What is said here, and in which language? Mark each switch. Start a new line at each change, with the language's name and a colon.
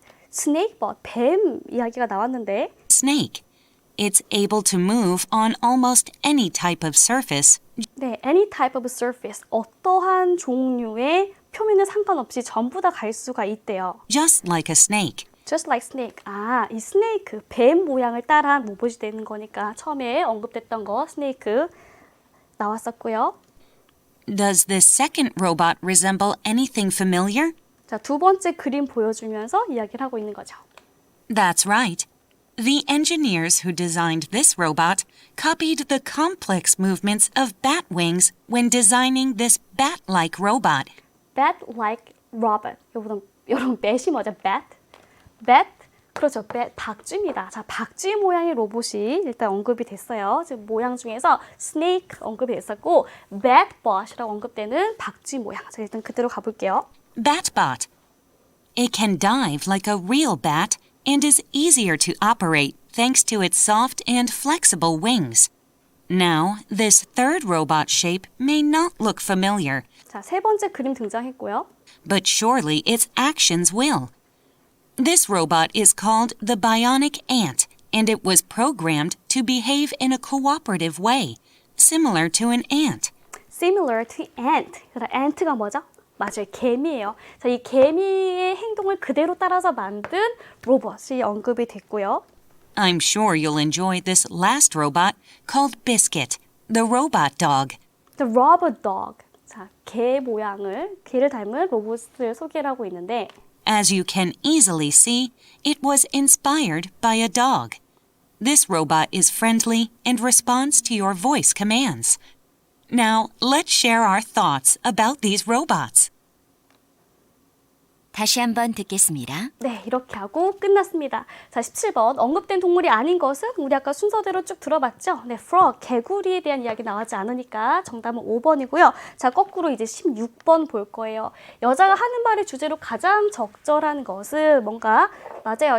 Korean: snakebot, 뱀 이야기가 나왔는데
English: snake. It's able to move on almost any type of surface,
Korean: 네,
English: any type of surface,
Korean: 어떠한 종류의 표면에 상관없이 전부 다 갈 수가 있대요.
English: just like a snake. Just like snake.
Korean: 아, 이 스네이크, 뱀 모양을 따라한 로봇이 되는 거니까 처음에 언급됐던 거 스네이크 나왔었고요.
English: Does this second robot resemble anything familiar?
Korean: 자, 두 번째 그림 보여주면서 이야기를 하고 있는 거죠.
English: That's right. The engineers who designed this robot copied the complex movements of bat wings when designing this bat-like robot. Bat-like robot.
Korean: 여러분, bat이 뭐죠? bat? 그렇죠. bat, 박쥐입니다. 자, 박쥐 모양의 로봇이 일단 언급이 됐어요. 지금 모양 중에서 snake 언급이 됐었고 batbot이라고 언급되는 박쥐 모양. 자, 일단 그대로 가볼게요.
English: Batbot. It can dive like a real bat and is easier to operate thanks to its soft and flexible wings. Now, this third robot shape may not look familiar,
Korean: 자, 세 번째 그림 등장했고요.
English: but surely its actions will. This robot is called the bionic ant, and it was programmed to behave in a cooperative way, similar to an ant. Similar to ant.
Korean: 그러니까 ant가 뭐죠? 맞아요. 개미예요. 자, 이 개미의 행동을 그대로 따라서 만든 로봇이 언급이 됐고요.
English: I'm sure you'll enjoy this last robot called Biscuit, the robot dog. The robot dog.
Korean: 자, 개를 닮은 로봇을 소개를 하고 있는데
English: As you can easily see, it was inspired by a dog. This robot is friendly and responds to your voice commands. Now, let's share our thoughts about these robots.
Korean: 다시 한번 듣겠습니다. 네, 이렇게 하고 끝났습니다. 자, 17번. 언급된 동물이 아닌 것은 우리 아까 순서대로 쭉 들어봤죠? 네, frog, 개구리에 대한 이야기 나오지 않으니까 정답은 5번이고요. 자, 거꾸로 이제 16번 볼 거예요. 여자가 하는 말의 주제로 가장 적절한 것은 뭔가, 맞아요.